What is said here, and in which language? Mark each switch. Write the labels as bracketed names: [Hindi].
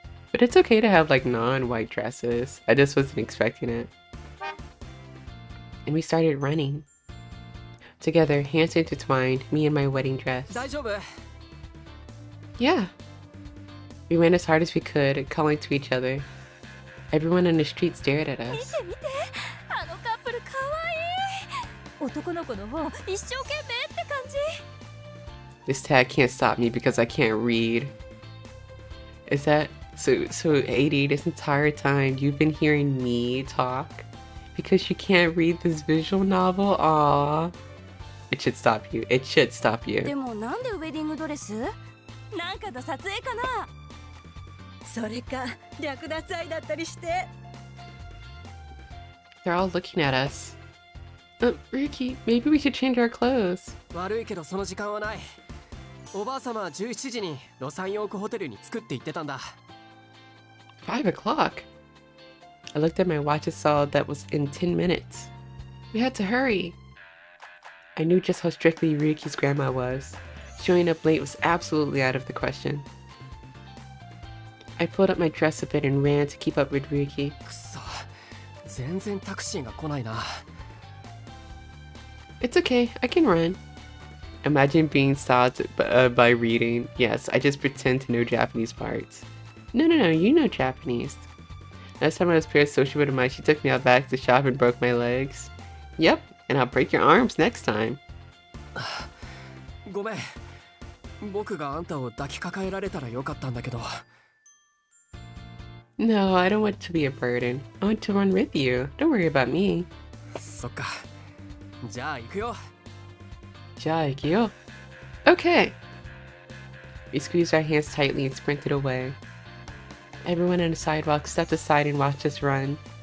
[English] But it's okay to have like non-white dresses. I just wasn't expecting it. And we started running. Together, hands intertwined, me in my wedding dress. [Japanese] 大丈夫? [English] Yeah. We ran as hard as we could, calling to each other. Everyone on the street stared at us. [Japanese] 見て見て、あのカップルかわいい。男の子の方、一生懸命って感じ。 [English] This tag can't stop me because I can't read. Is that so 80 this entire time you've been hearing me talk because you can't read this visual novel? Aww. It should stop you. It should stop you. [Japanese] でもなんでウェディングドレス？なんかの撮影かな？それか略奪愛だったりして。 [English] They're all looking at us. Ryuki, maybe we should change our clothes. [Japanese] 悪いけどその時間はない。おばあ様は17時にロサンヨークホテルに着くって言ってたんだ。 [English] 5 o'clock? I looked at my watch and saw that was in 10 minutes. We had to hurry. I knew just how strictly Ryuki's grandma was. Showing up late was absolutely out of the question. I pulled up my dress a bit and ran to keep up with Ryuki. [Japanese] くそ、全然タクシーが来ないな。 [English] It's okay, I can run. Imagine being stopped by reading. Yes, I just pretend to know Japanese parts. No, you know Japanese. Last time I was parasocial with Amai, she took me out back to the shop and broke my legs. Yep, and I'll break your arms next time. [Japanese] ごめん。僕があんたを抱きかかえられたらよかったんだけど。 [English] No, I don't want to be a burden. I want to run with you. Don't worry about me. [Japanese] そっか。じゃあ行くよ。じゃあ行くよ. [English] Okay. We squeezed our hands tightly and sprinted away. Everyone on the sidewalk stepped aside and watched us run.